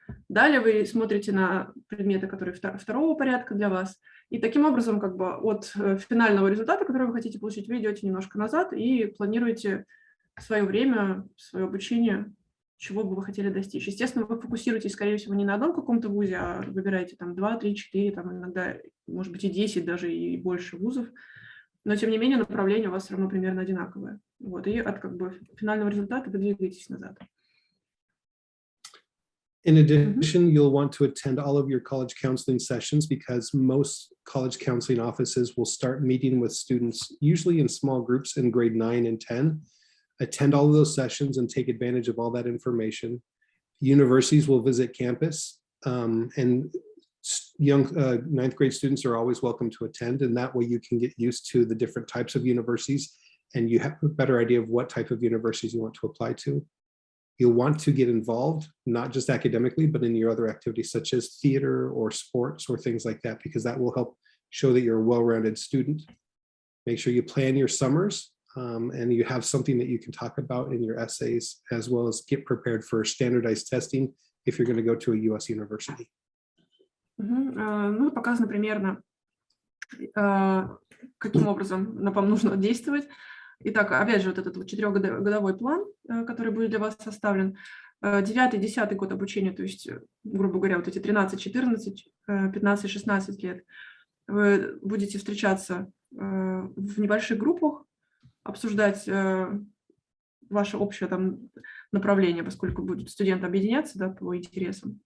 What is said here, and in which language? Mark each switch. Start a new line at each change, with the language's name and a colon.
Russian: Далее вы смотрите на предметы, которые второго порядка для вас, и таким образом как бы от финального результата, который вы хотите получить, вы идете немножко назад и планируете свое время, свое обучение, чего бы вы хотели достичь. Естественно, вы фокусируетесь, скорее всего, не на одном каком-то вузе, а выбираете там 2, 3, 4, там иногда, может быть, и 10 даже и больше вузов, но, тем не менее, направление у вас все равно примерно одинаковое. Вот, и от как бы финального результата вы двигаетесь назад.
English: In addition, you'll want to attend all of your college counseling sessions because most college counseling offices will start meeting with students, usually in small groups in grade 9 and 10. Attend all of those sessions and take advantage of all that information. Universities will visit campus, and young ninth grade students are always welcome to attend, and that way you can get used to the different types of universities and you have a better idea of what type of universities you want to apply to. You'll want to get involved, not just academically, but in your other activities such as theater or sports or things like that, because that will help show that you're a well-rounded student. Make sure you plan your summers and you have something that you can talk about in your essays, as well as get prepared for standardized testing if you're going to go to a US university.
Russian: Ну, показано примерно, каким образом вам нужно действовать. Итак, опять же, вот этот вот 4-годовой план, который будет для вас составлен. 9-10 год обучения, то есть, грубо говоря, вот эти 13, 14, 15, 16 лет, вы будете встречаться в небольших группах, обсуждать ваше общее там направление, поскольку будут студенты объединяться, да, по интересам.